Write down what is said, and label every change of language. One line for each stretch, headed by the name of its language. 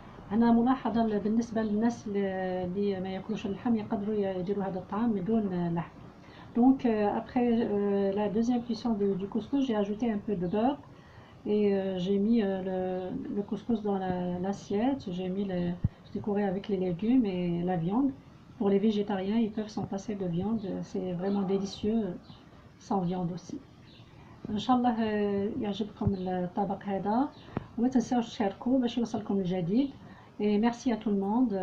Arabic: هنا ملاحظه بالنسبه للناس اللي ما ياكلوش اللحم يقدروا يديروا هذا الطعام بدون لحم.
French: Donc après la deuxième cuisson du couscous, j'ai ajouté un peu de beurre et j'ai mis le couscous dans l'assiette. J'ai décoré avec les légumes et la viande. Pour les végétariens, ils peuvent s'en passer de viande, c'est vraiment délicieux sans viande aussi.
Arabic: ان شاء الله يعجبكم الطبق هذا وما تنساوش تشاركوا باش يوصلكم الجديد.
French: Et merci à tout le monde.